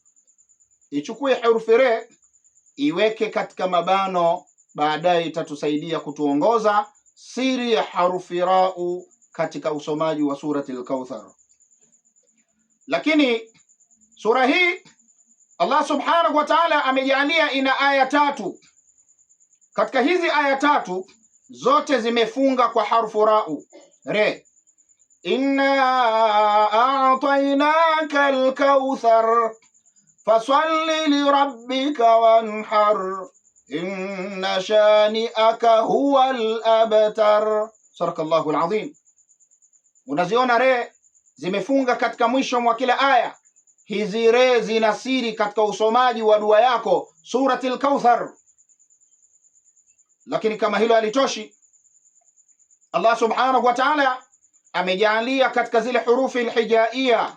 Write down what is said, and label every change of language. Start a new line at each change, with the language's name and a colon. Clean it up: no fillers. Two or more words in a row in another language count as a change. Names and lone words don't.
Swahili: Ichukue herufi re iweke katika mabano, baadaye itatusaidia kutuongoza siri ya harufi ra'u katika usomaji wa suratul Kauthar. Lakini sura hii Allah
Arabic: سبحانه وتعالى
Swahili: amejalia ina aya 3. Katika hizi aya 3 zote zimefunga kwa harfu ra'u, re.
Arabic: إنا أعطيناك الكوثر فصل لربك وانحر إن شانئك هو الأبتر. صدق الله العظيم.
Swahili: Unaziona re zimefunga katika mwisho mwa kila aya. Hizi re zina siri katika usomaji wa dua yako suratul Kauthar. Lakini kama hilo halitoshi, Allah
Arabic: سبحانه وتعالى
Swahili: amejalia katika zile hurufi alhijaia.